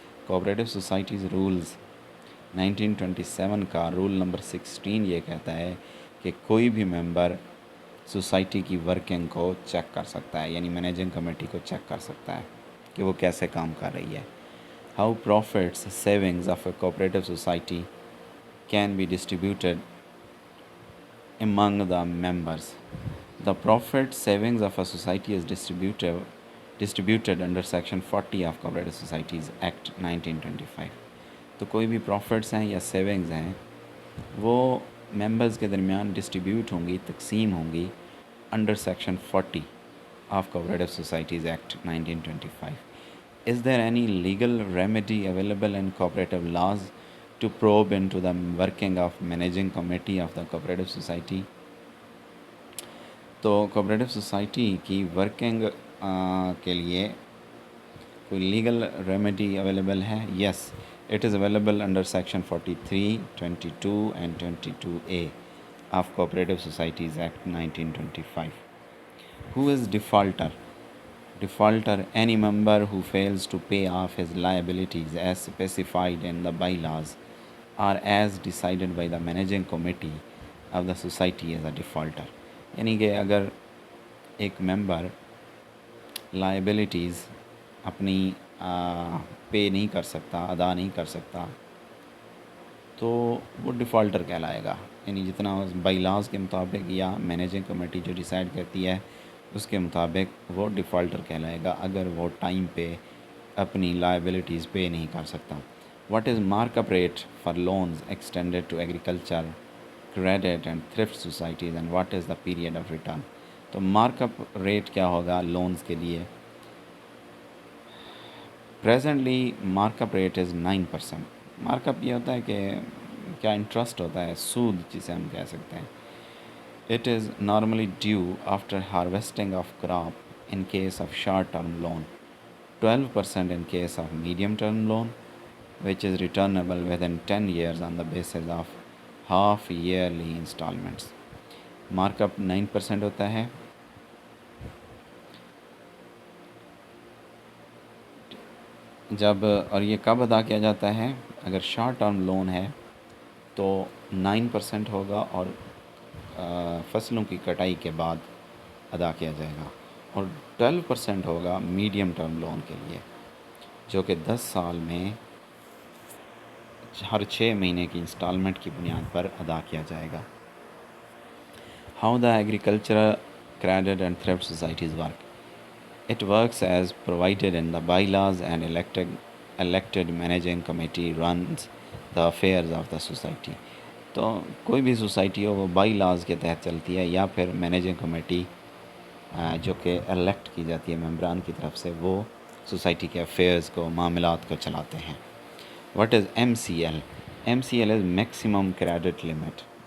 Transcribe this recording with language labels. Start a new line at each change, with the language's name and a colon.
Urdu: Cooperative societies rules 1927 کا roll number 16 یہ کہتا ہے کہ کوئی بھی ممبر سوسائٹی کی ورکنگ کو چیک کر سکتا ہے، یعنی مینیجنگ کمیٹی کو چیک کر سکتا ہے کہ وہ کیسے کام کر رہی ہے.
English: How profits savings of a cooperative society can be distributed among the members. The profit savings of a society is distributed under section 40 of Cooperative Societies Act 1925.
Urdu: تو کوئی بھی پروفٹس ہیں یا سیونگز ہیں وہ ممبرز کے درمیان ڈسٹریبیوٹ ہوں گی، تقسیم ہوں گی under section 40 of Cooperative Societies Act 1925.
English: Is there any legal remedy available in cooperative laws to probe into the working of managing committee of the cooperative society?
Urdu: تو کوآپریٹو سوسائٹی کی working کے لیے کوئی لیگل ریمیڈی اویلیبل ہے؟
English: Yes, it is available under section 43, 22 and 22A of cooperative societies act 1925. Who is defaulter? Defaulter, any member who fails to pay off his liabilities as specified in the bylaws or as decided by the managing committee of the society as a defaulter.
Urdu: یعنی کہ اگر ایک ممبر liabilities اپنی پے نہیں کر سکتا، ادا نہیں کر سکتا، تو وہ ڈیفالٹر کہلائے گا. یعنی جتنا بائی لاز کے مطابق یا مینیجنگ کمیٹی جو ڈیسائیڈ کرتی ہے اس کے مطابق وہ ڈیفالٹر کہلائے گا اگر وہ ٹائم پہ اپنی لائبلٹیز پے نہیں کر سکتا.
English: What is mark up rate for loans extended to agriculture credit and thrift societies and what is the period of return.
Urdu: تو مارک اپ ریٹ کیا ہوگا لونز کے لیے؟
English: Presently mark up rate is 9%.
Urdu: Mark up یہ ہوتا ہے کہ کیا انٹرسٹ ہوتا ہے، سود جسے ہم کہہ سکتے ہیں.
English: It is normally due after harvesting of crop in case of short term loan, 12% in case of medium term loan which is returnable within 10 years on the basis of half yearly installments.
Urdu: Mark up 9% ہوتا ہے. جب اور یہ کب ادا کیا جاتا ہے؟ اگر شارٹ ٹرم لون ہے تو 9% ہوگا اور فصلوں کی کٹائی کے بعد ادا کیا جائے گا، اور 12% ہوگا میڈیم ٹرم لون کے لیے جو کہ 10 سال میں ہر 6 مہینے کی انسٹالمنٹ کی بنیاد پر ادا کیا جائے گا.
English: How the agricultural credit and thrift societies work. It works as provided in the bylaws and elected managing committee runs the affairs of the society.
Urdu: تو کوئی بھی سوسائٹی ہو وہ بائی لاز کے تحت چلتی ہے یا پھر مینیجنگ کمیٹی جو کہ الیکٹ کی جاتی ہے ممبران کی طرف سے، وہ سوسائٹی کے افیئرز کو، معاملات کو چلاتے ہیں.
English: What is MCL؟ MCL is maximum credit limit.